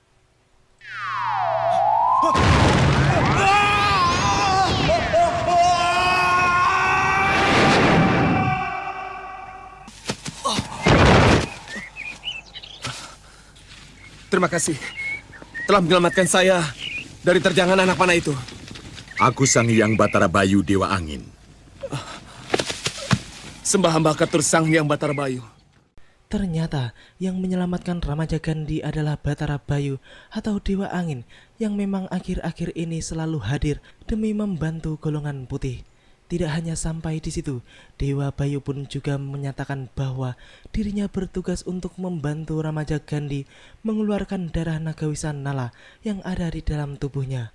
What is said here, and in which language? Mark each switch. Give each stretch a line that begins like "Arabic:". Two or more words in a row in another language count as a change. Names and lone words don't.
Indonesian: Terima kasih telah menyelamatkan saya dari terjangan anak panah itu. Aku Sang Hyang Batara Bayu Dewa Angin. Sembah hamba ketur Sang Hyang Batara Bayu. Ternyata yang menyelamatkan Rama Jagandi adalah Batara Bayu atau Dewa Angin yang memang akhir-akhir ini selalu hadir demi membantu golongan putih. Tidak hanya sampai di situ, Dewa Bayu pun juga menyatakan bahwa dirinya bertugas untuk membantu Rama Jagandi mengeluarkan darah Nagawisan Nala yang ada di dalam tubuhnya.